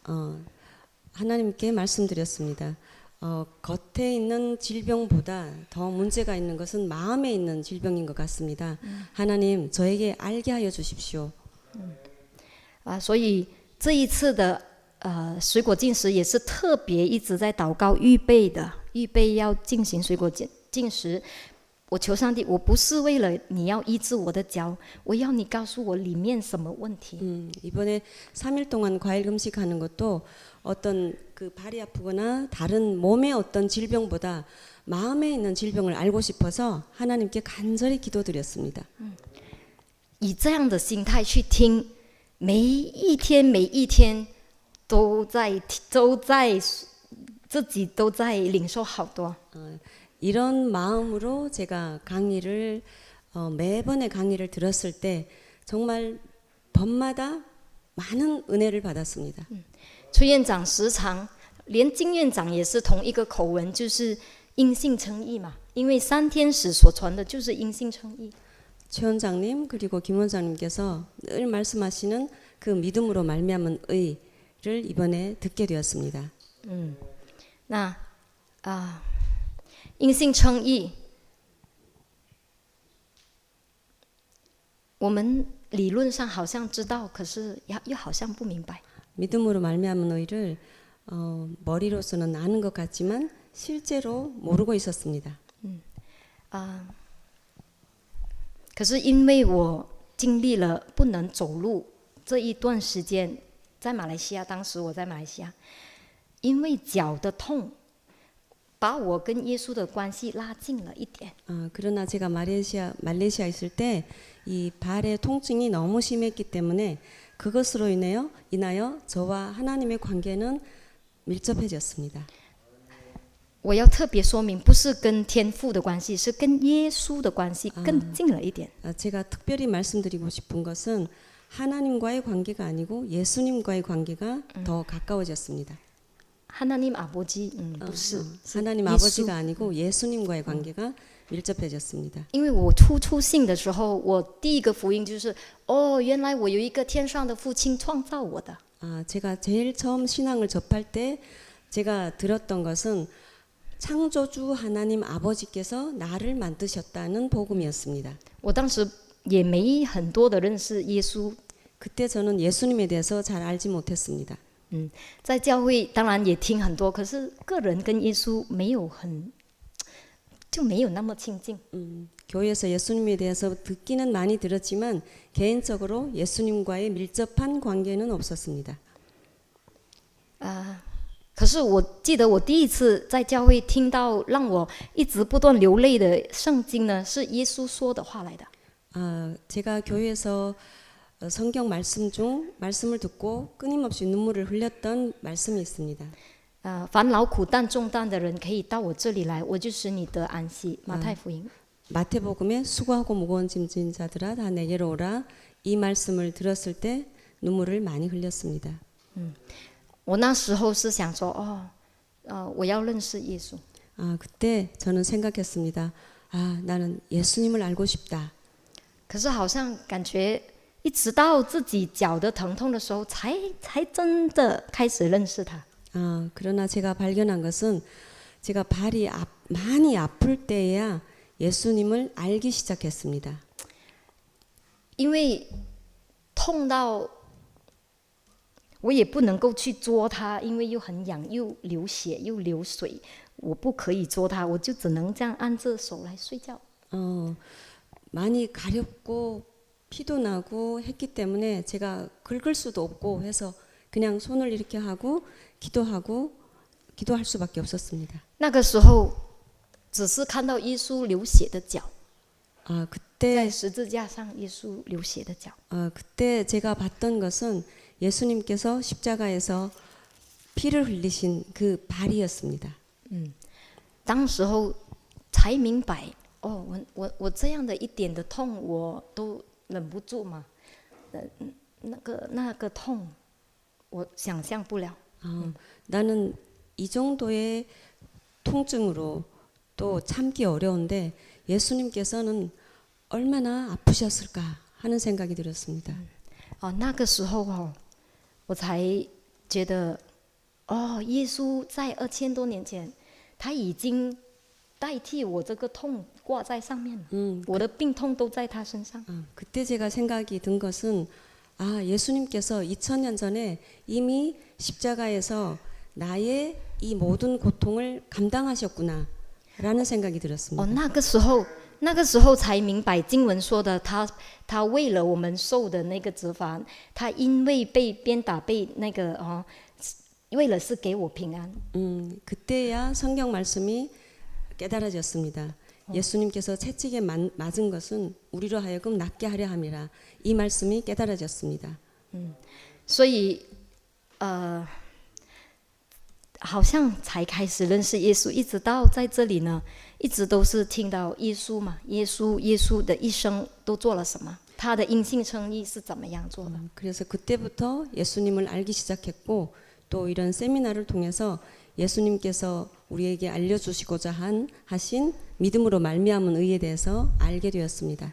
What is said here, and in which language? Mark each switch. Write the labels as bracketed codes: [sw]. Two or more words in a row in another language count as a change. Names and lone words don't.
[ko] 하나님께 말씀드렸습니다. 겉에 있는 질병보다 더 문제가 있는 것은 마음에 있는 질병인 것 같습니다. 하나님 저에게 알게 하여 주십시오. [zh] 所以这一次的水果进食也是特别一直在祷告预备的，预备要进行水果进食。我求上帝，我不是为了你要医治我的脚，我要你告诉我里面什么问题。 [ko] 이번에 3일 동안 과일 금식하는 것도 어떤 그 발이 아프거나 다른 몸의 어떤 질병보다 마음에 있는 질병을 알고 싶어서 하나님께 간절히 기도드렸습니다. [zh] 以这样的心态去听，每一天每一天都在自己都在领受好多。 [ko] 이런 마음으로 제가 강의를 매번의 강의를 들었을 때 정말 번마다 많은 은혜를 받았습니다. [zh] 崔院长时常，连金院长也是同一个口吻，就是因信称义嘛。因为三天使所传的就是因信称义。 [ko] 최 원장님 그리고 김 원장님께서 늘 말씀하시는 그 믿음으로 말미암은 의를 이번에 듣게 되었습니다. [zh] 那因信称义，我们理论上好像知道，可是又好像不明白。 [ko] 믿음으로 말미암은 의를 머리로서는 아는 것 같지만 실제로 모르고 있었습니다. [zh] 可是因为我经历了不能走路这一段时间，在马来西亚，当时我在马来西亚，因为脚的痛，把我跟耶稣的关系拉近了一点。 [ko] 그러나 제가 말레이시아 있을 때 이 발의 통증이 너무 심했기 때문에 그것으로 인하여 저와 하나님의 관계는 밀접해졌습니다. [zh] 我要特别说明，不是跟天父的关系，是跟耶稣的关系更近了一点。 [ko] 제가 특별히 말씀드리고 싶은 것은 하나님과의 관계가 아니고 예수님과의 관계가 더 가까워졌습니다. 하나님 아버지, [zh] 不是， [ko] 하나님 아버지가 아니고 예수님과의 관계가 밀접해졌습니다. [zh] 因为我初信的时候，我第一个福音就是，原来我有一个天上的父亲创造我的。 [ko] 제가 제일 처음 신앙을 접할 때 제가 들었던 것은 창조주 하나님 아버지께서 나를 만드셨다는 복음이었습니다. [zh] 我当时也没很多的认识耶稣。 [ko] 그때 저는 예수님에 대해서 잘 알지 못했습니다. [zh] 在教会当然也听很多，可是个人跟耶稣就没有那么亲近。 [ko] 교회에서 예수님에 대해서 듣기는 많이 들었지만 개인적으로 예수님과의 밀접한 관계는 없었습니다. [zh] 可是我记得我第一次在教会听到让我一直不断流泪的圣经呢，是耶稣说的话来的。 [ko] 제가 교회에서 성경 말씀 중 말씀을 듣고 끊임없이 눈물을 흘렸던 말씀이 있습니다. [zh] 烦劳苦担重担的人可以到我这里来，我就使你得安息。马太福音。 [ko] 마태복음에 수고하고 무거운 짐 진 자들아 다 내게로 오라 이 말씀을 들었을 때 눈물을 많이 흘렸습니다. [zh] 我那时候是想说，我要认识耶稣。 [ko] 그때 저는 생각했습니다. 나는 예수님을 알고 싶다. [zh] 可是好像感觉一直到自己脚的疼痛的时候，才真的开始认识他。 [ko] 그러나 제가 발견한 것은 제가 발이 많이 아플 때에야 예수님을 알기 시작했습니다. [zh] 因为痛到我也不能够去捉它，因为又很痒，又流血又流水，我不可以捉它，我就只能这样按着手来睡觉。 [ko] 많이 가렵고 피도 나고 했기 때문에 제가 긁을 수도 없고 해서 그냥 손을 이렇게 하고 기도할 수밖에 없었습니다. [zh] 那个时候只是看到耶稣流血的脚， [ko] 그때 [zh] 在十字架上耶稣流血的脚。 [ko] 그때 제가 봤던 것은 예수님께서 십자가에서 피를 흘리신 그 발이었습니다. [zh] 当时候才明白，我这样的一点的痛我都忍不住嘛，那个痛我想象不了。 [ko] 나는 이 정도의 통증으로 또 참기 어려운데 예수님께서는 얼마나 아프셨을까 하는 생각이 들었습니다. [zh] 那个时候我才觉得，耶稣在2000多年前，他已经代替我这个痛挂在上面了，我的病痛都在他身上。 [ko] 그때 제가 생각이 든 것은 예수님께서 2000년 전에 이미 십자가에서 나의 이 모든 고통을 감당하셨구나 라는 생각이 들었습니다. [zh] 那个时候才明白经文说的，他为了我们受的那个责罚，他因为被鞭打，被那个为了是给我平安。 [ko] 그때야 성경 말씀이 깨달아졌습니다. 예수님께서 채찍에 맞은 것은 우리로 하여금 낫게 하려 함이라. 이 말씀이 깨달아졌습니다. [zh] 所以好像才开始认识耶稣，一直到在这里呢，一直都是听到耶稣嘛，耶稣的一生都做了什么，他的因信称义是怎么样做的。 [ko] 그래서 그때부터 예수님을 알기 시작했고 또 이런 세미나를 통해서 예수님께서 우리에게 알려주시고자 하신 믿음으로 말미암은 의에 대해서 알게 되었습니다.